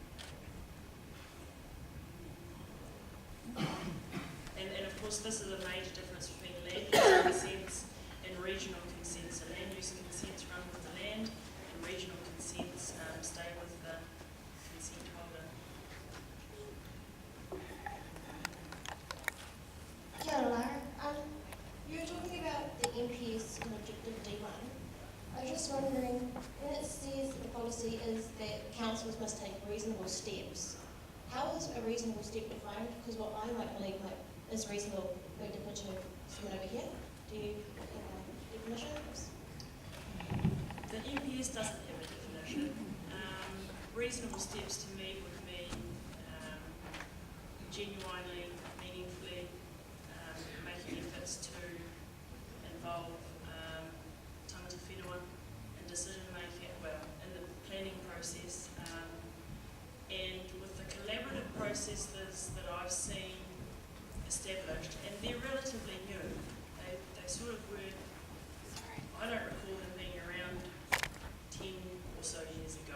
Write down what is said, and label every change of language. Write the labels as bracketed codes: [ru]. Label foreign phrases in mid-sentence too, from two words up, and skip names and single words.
[en] And of course, this is a major difference between land use consents and regional consents. So land use consents run with the land, and regional consents stay with the consent holder. [mi] Kia ora, Lara. [en] You were talking about the MPS in Objective D1. I was just wondering, when it says that the policy is that councils must take reasonable steps, how is a reasonable step defined? Because what I might believe is reasonable may differ to someone over here. Do you have a definition? The NPS doesn't have a definition. Reasonable steps to me would mean genuinely, meaningfully making efforts to involve [mi] tangata whenua [en] in decision making, in the planning process. And with the collaborative processes that I've seen established, and they're relatively new, they sort of weren't, I don't recall them being around 10 or so years ago.